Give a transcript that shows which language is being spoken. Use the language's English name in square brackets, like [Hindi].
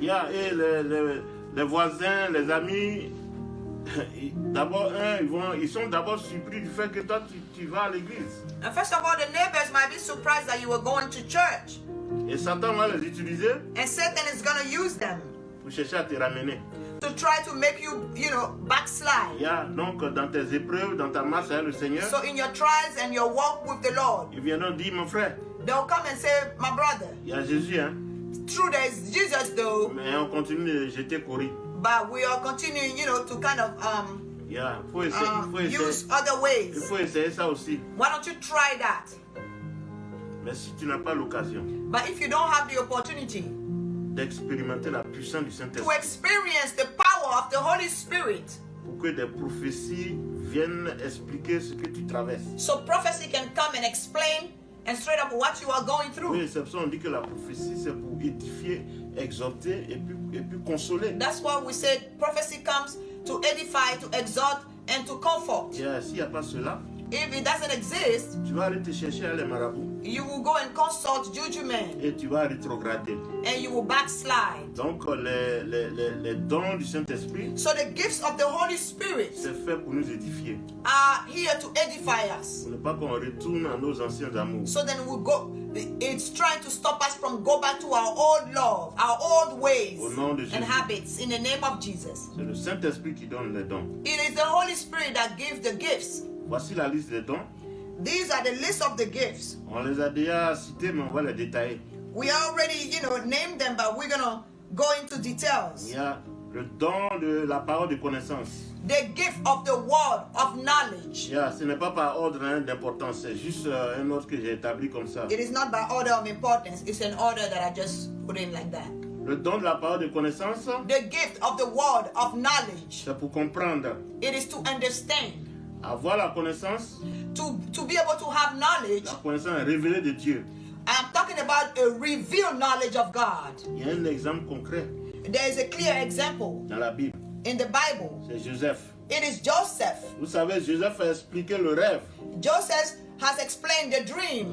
[French] Yeah, et les voisins, les amis, d'abord, ils sont d'abord surpris du fait que toi, tu vas à l'église. [English] And first of all, the neighbors might be surprised that you were going to church. [French] Et Satan va les utiliser [English] And Satan is going to use them [French] pour chercher à te ramener. [English] to try to make you, backslide. [French] Yeah, donc, dans tes épreuves, dans ta marche avec le Seigneur, [English] So in your trials and your walk with the Lord, [French] ils viendront dire, mon frère, [English] they'll come and say, my brother, [French] il y a Jésus, hein. [English] true there is Jesus though, [French] Mais on continue de jeter courir. [English] but we are continuing, to kind of [French] Yeah, faut essayer, [English] use other [French] il [English] ways. [French] faut essayer ça aussi. [English] Why don't you try that? [French] Mais si tu n'as pas l'occasion [English] But if you don't have the opportunity [French] d'expérimenter la puissance du [English] to [French] Saint-Esprit, [English] experience the power of the Holy Spirit, [French] pour que des prophéties viennent expliquer ce que tu traverses. [English] so prophecy can come and explain and straight up what you are going [French] Oui, [English] through. [French] c'est pour ça qu'on dit que la prophétie, c'est pour édifier, exhorter et puis consoler. [English] That's why we said prophecy comes to edify, to exhort, and to comfort. [French] Yeah, s'il n'y a pas cela, [English] If it doesn't exist, [French] tu vas aller te chercher à les marabouts [English] you will go and consult juju men [French] et tu vas rétrograder. [English] and you will backslide. [French] Donc, les dons du Saint-Esprit, [English] So the gifts of the Holy Spirit [French] c'est fait pour nous édifier. [English] are here to edify us. [French] Pour ne pas qu'on retourne à nos anciens amours. [English] So then we go. It's trying to stop us from go back to our old love, our old ways [French] Au nom de [English] and [French] Jésus. [English] habits. In the name of Jesus, [French] C'est le Saint-Esprit qui donne les dons. [English] it is the Holy Spirit that gives the gifts. [French] Voici la liste des dons. [English] These are the list of the gifts. [French] On les a déjà cités, mais on va les détailler. [English] We already, named them, but we're gonna go into details. [French] Il y a le don de la parole de connaissance. [English] The gift of the word of knowledge. [French] Yeah, ce n'est pas par ordre d'importance, c'est juste un ordre que j'ai établi comme ça. [English] It is not by order of importance. It's an order that I just put in like that. [French] Le don de la parole de connaissance, [English] The gift of the word of knowledge. [French] c'est pour comprendre. [English] It is to understand. [French] Avoir la connaissance, [English] To be able to have knowledge. [French] la connaissance révélée de Dieu. [English] I'm talking about a revealed knowledge of God. [French] Il y a un exemple concret [English] There is a clear example [French] dans la Bible. [English] in the Bible. [French] C'est Joseph. [English] It is Joseph. [French] Vous savez, Joseph a expliqué le rêve. [English] Joseph has explained the dream.